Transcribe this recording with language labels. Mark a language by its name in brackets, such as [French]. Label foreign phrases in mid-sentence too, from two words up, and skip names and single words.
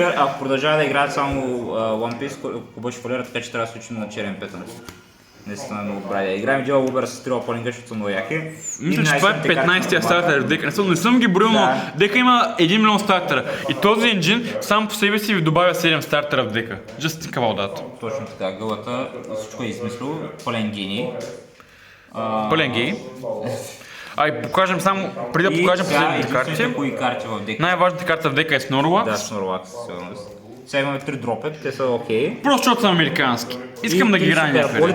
[Bulgarian] Ако продължава да играят само One Piece, клуба ще фалира, така че трябва да случим на Черен Петър. Наистина много брадя. Играем Дила Убер с трила полинга, защото са много яки. Мисля, че това е 15-тия стартер в дека. Не съм ги броил, но дека има 1 милион стартера. И този енджин сам по себе си ви добавя 7 стартера в дека. [English] Just think about that. [Bulgarian] Точно така, гълата всичко е измислил. Пълен гений. Пълен гей. Покажем само, преди да покажем последните карти. Кои карти в дека? Най-важната карта в дека е Snorlax. Да, Snorlax, сигурност. Сега имаме 3 дропет, те са окей. Просто защото са американски. Искам да ги играя някъде.